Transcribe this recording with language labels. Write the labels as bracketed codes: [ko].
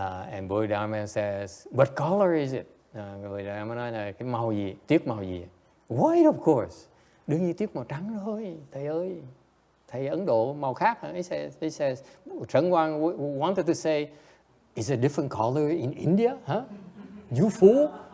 [en] And Bodhidharma says, what color is it? [vi] Bodhidharma nói là cái màu gì, tuyết màu gì? [en] White, of course. [vi] Đương nhiên tuyết màu trắng thôi, thầy ơi. Thầy Ấn Độ màu khác hả? [en] He says, Shen Guang wanted to say, is a different color in India? Huh? You fool.